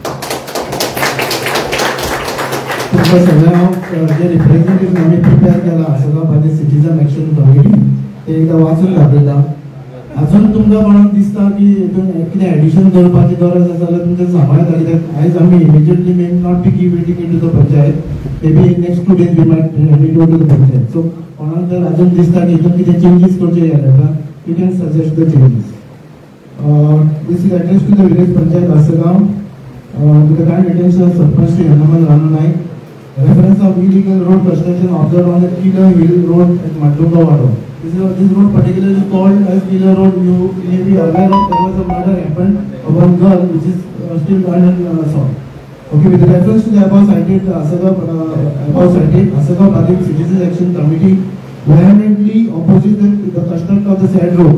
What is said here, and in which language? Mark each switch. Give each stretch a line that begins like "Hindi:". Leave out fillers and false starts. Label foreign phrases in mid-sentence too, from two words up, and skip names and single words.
Konkani: तुमकां सगळ्यांक जे रिप्रेझेंटेटिव्ह आमी प्रिपेअर केला आसगांव सिटीजन एक्शन कमिटी ते एकदा वाचून दाखयता अजून तुमकां कोणाक दिसता की कितें एडिशन करपाची गरज आसा जाल्यार तुमचे सांबाळत कित्याक आयज आमी इमिजिएटली
English: may not be give it to the panchayat maybe next 2 days we might need to the panchayat so
Konkani: कोणाक जर अजून दिसता की हितून कितें चेंजीस करचे जाल्यार
English: you can suggest the changes This is address to the Village Panchayat Asgaon to the kind attention of Sarpanch Shri Hanuman Rana Naik reference of illegal road construction observed on the Killer Hill Road at Madunga Wado. This road particularly called as Killer Road. You may be aware of there was a murder happened of one girl which is still unsolved. Okay, with reference to the above cited Asagav Bhadik Citizens Action Committee vehemently opposes the construction of the said road.